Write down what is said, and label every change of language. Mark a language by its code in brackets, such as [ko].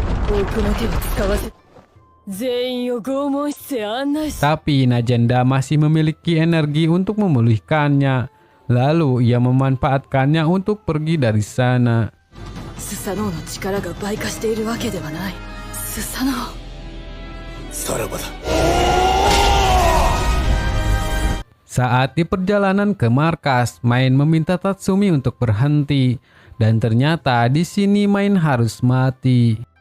[ja] 奥の手を使わせ全員を拷問室へ案内し [id] Tapi Najenda masih memiliki energi untuk memulihkannya. Lalu ia memanfaatkannya untuk pergi dari sana. [ja] スサノオの力が倍化しているわけではない。スサノオ。さらばだ。 [id] Saat di perjalanan ke markas, Main meminta Tatsumi untuk berhenti. Dan ternyata di sini Main harus mati.